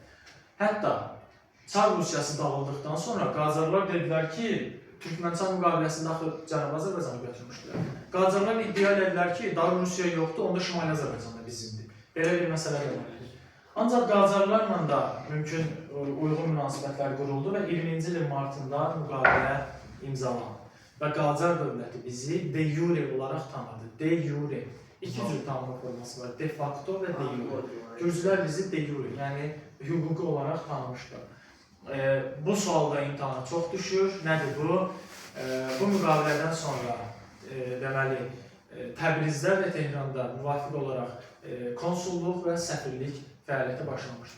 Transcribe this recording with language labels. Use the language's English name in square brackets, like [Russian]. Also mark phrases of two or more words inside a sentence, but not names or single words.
[Azerbaijani] Hətta Çar Rusiyası dağıldıqdan sonra Qacarlar dedilər ki, Türkmənistan müqaviləsində axı Cənubi Azərbaycanı götürmüşdülər. Qacarlar iddia edilər ki, daha Rusiya yoxdur, onda Şimali Azərbaycanda bizimdir. Belə bir məsələ də var. Ancaq Qacarlarla da mümkün uyğun münasibətlər quruldu və 20-ci ilin martında müqavilə imzalandı. Və Qacar dövləti bizi [Latin] de jure [Azerbaijani] olaraq tanıdı. [Latin] De jure. [Azerbaijani] İki cür tanıma forması var. [Latin] De facto [Azerbaijani] və [Latin] de jure. [Azerbaijani] Gürcülər bizi [Latin] de jure, [Azerbaijani] yəni hüquqi olaraq tanımışlar. Bu sualda imtahana çox düşür. Nədir bu? Bu müqavilədən sonra deməli Təbrizdə və Tehranda müvafiq olaraq konsulluq və səfirlik fəaliyyəti başlamışdır.